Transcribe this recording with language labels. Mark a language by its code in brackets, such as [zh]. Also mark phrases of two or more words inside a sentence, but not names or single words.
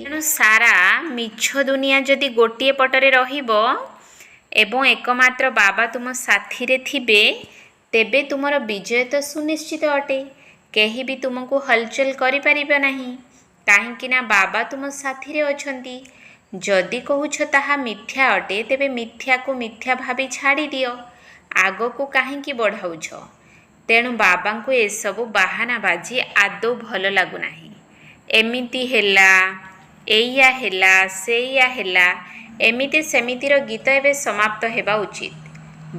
[or] ତେଣୁ ସାରା ମିଛ ଦୁନିଆ ଯଦି ଗୋଟେ ପଟରେ ରହିବ ଏବଂ ଏକମାତ୍ର ବାବା ତୁମ ସାଥିରେ ଥିବେ, ତେବେ ତୁମର ବିଜୟ ତ ସୁନିଶ୍ଚିତ ଅଟେ। କେହି ଭି ତୁମକୁ ହଲଚଲ କରି ପାରିବେ ନାହିଁ, କାହେକି ନା ବାବା ତୁମ ସାଥିରେ ଅଛନ୍ତି। ଯଦି କହୁଛ ତାହା ମିଥ୍ୟା ଅଟେ, ତେବେ ମିଥ୍ୟା କୁ ମିଥ୍ୟା ଭାବି ଛାଡ଼ି ଦିଅ, ଆଗକୁ କାହିଁକି ବଢ଼ାଉଛ। ତେଣୁ ବାବା କୁ ଏ ସବୁ ବାହାନା ବାଜି ଆଦୌ ଭଲ ଲାଗୁ ନାହିଁ। ଏମିତି ହେଲା, ଏଇଆ ହେଲା, ସେଇଆ ହେଲା, ଏମିତି ସେମିତିର ଗୀତ ଏବେ ସମାପ୍ତ ହେବା ଉଚିତ।